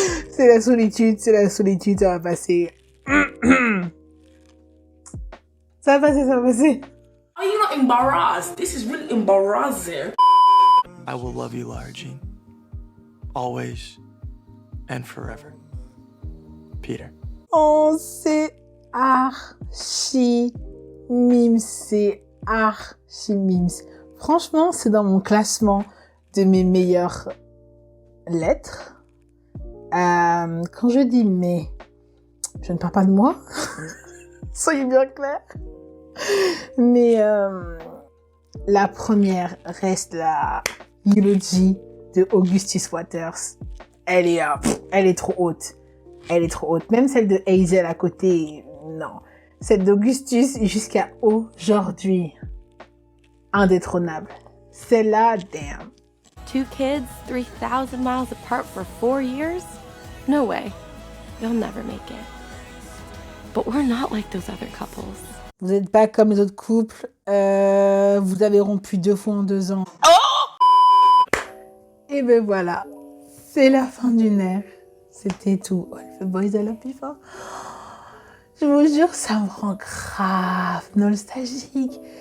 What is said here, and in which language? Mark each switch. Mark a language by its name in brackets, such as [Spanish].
[French] C'est la solitude, ça va passer. Ça va passer. [English] Are you not embarrassed? This is really embarrassing. I will love you, Lara Jean. Always and forever. Peter. [French] Oh, c'est archi mimes, c'est archi mimes. Franchement, c'est dans mon classement de mes meilleures lettres. Quand je dis mais, je ne parle pas de moi. Soyez bien clairs. Mais la première reste la eulogie de Augustus Waters. Elle est trop haute. Elle est trop haute. Même celle de Hazel à côté, non. Celle d'Augustus jusqu'à aujourd'hui, indétrônable. Celle-là, damn. [English] 2 kids, 3,000 miles apart for 4 years? No way. You'll never make it. But we're not like those other couples. [French] Vous n'êtes pas comme les autres couples. Vous avez rompu 2 fois en 2 ans. Et ben voilà. C'est la fin d'une ère. C'était tout. [English] All the boys I love before. [French] Je vous jure, ça me rend grave nostalgique.